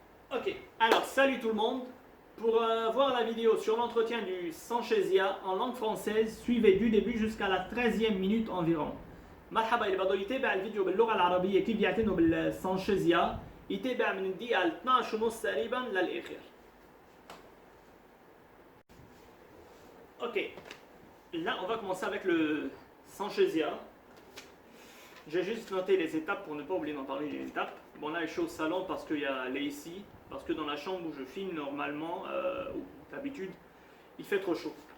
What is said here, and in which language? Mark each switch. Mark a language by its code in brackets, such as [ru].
[fr] Ok, alors salut tout le monde. Pour voir la vidéo sur l'entretien du Sanchezia en langue française, suivez du début jusqu'à la 13e minute environ. [ar] مرحبا اللي بده يتابع الفيديو باللغة العربية كيف يعتنوا بالسانشيزيا يتابع من الدقيقة 12 ونص تقريبا للآخر. [fr] Ok, là on va commencer avec le Sanchezia. J'ai juste noté les étapes pour ne pas oublier d'en parler des étapes. Bon là je suis au salon parce qu'il y a ici, parce que dans la chambre où je filme normalement, ou d'habitude, il fait trop chaud.